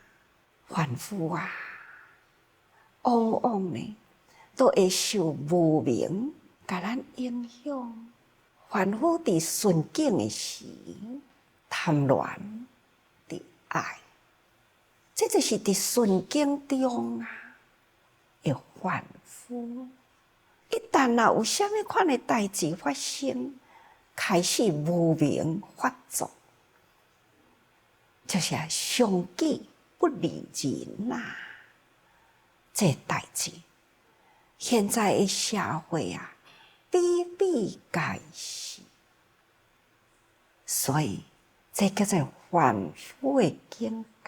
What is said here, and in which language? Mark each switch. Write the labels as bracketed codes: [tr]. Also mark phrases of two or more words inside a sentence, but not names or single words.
[nan] 凡夫啊，往往呢都会受无明甲咱影响。凡夫伫顺境的时，贪恋伫爱，这就是伫顺境中啊，会凡夫。一旦若有啥物款的代志发生，开始无明发作，就是上己不理人啊。这代志，现在的社会啊，比比皆是，所以这叫做凡夫的境界。